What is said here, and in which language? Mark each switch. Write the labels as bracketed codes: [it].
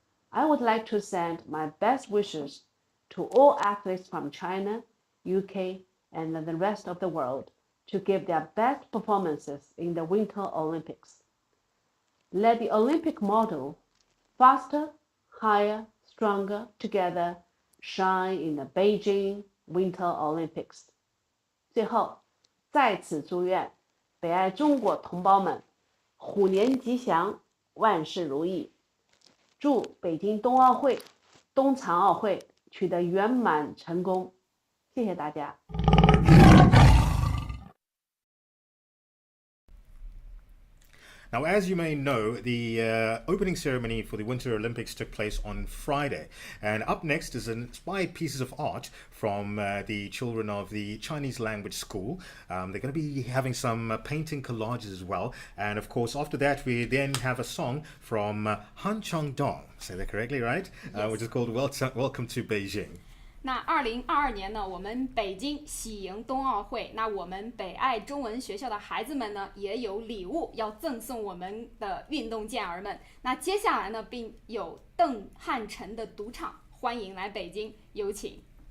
[en] I would like to send my best wishes to all athletes from China, UK, and the rest of the world to give their best performances in the Winter Olympics. Let the Olympic motto, faster, higher, stronger, together, shine in the Beijing Winter Olympics. [zh] 最后，在此祝愿北爱中国同胞们虎年吉祥，万事如意。祝北京冬奥会、冬残奥会取得圆满成功。谢谢大家。 [en] Now, as you may know, the opening ceremony for the Winter Olympics took place on Friday. And up next is inspired pieces of art from the children of the Chinese language school. They're going to be having some painting collages as well. And of course, after that, we then have a song from Han Changdong, say that correctly, right? Yes. Which is called Welcome to Beijing. [zh] 那2022年呢，我们北京喜迎冬奥会。那我们北爱中文学校的孩子们呢，也有礼物要赠送我们的运动健儿们。那接下来呢，并有邓汉晨的独唱，欢迎来北京，有请。